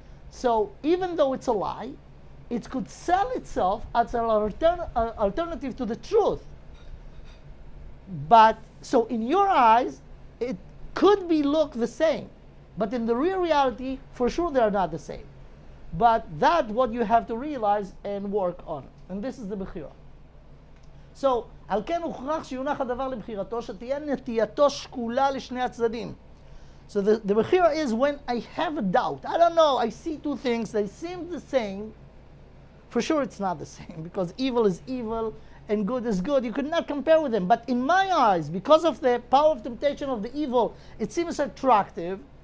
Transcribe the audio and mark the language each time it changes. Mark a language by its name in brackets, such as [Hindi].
[English] So even though it's a lie, it could sell itself as an alternative to the truth. But, so in your eyes, it could be look the same. But in the real reality, for sure they are not the same. But that's what you have to realize and work on. And this is the בחירה. [Hebrew] So, על כן הוכרח שיונח הדבר לבחירתו, שתהיה נטייתו שקולה לשני הצדדים. [English] So the בחירה is when I have a doubt. I don't know, I see two things, they seem the same. For sure it's not the same, because evil is evil and good is good. You could not compare with them. But in my eyes, because of the power of temptation of the evil, it seems attractive.